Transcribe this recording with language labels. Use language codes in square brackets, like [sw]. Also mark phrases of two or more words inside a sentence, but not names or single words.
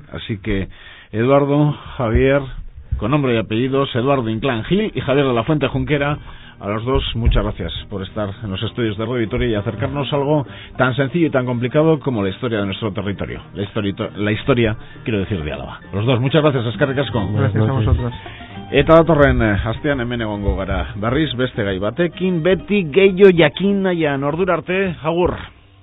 [es] Así que Eduardo, Javier, con nombre y apellidos, Eduardo Inclán Gil y Javier de la Fuente Junquera, a los dos, muchas gracias por estar en los estudios de Radio Vitoria y acercarnos a algo tan sencillo y tan complicado como la historia de nuestro territorio. La historia, quiero decir, de Álava. Los dos, muchas gracias, [eu] eskerrik asko. [es] Gracias a vosotros. [eu] Eta datorren astean hemen egongo gara berriz beste gai batekin, beti gehiago jakin nahian. Ordura arte, agur.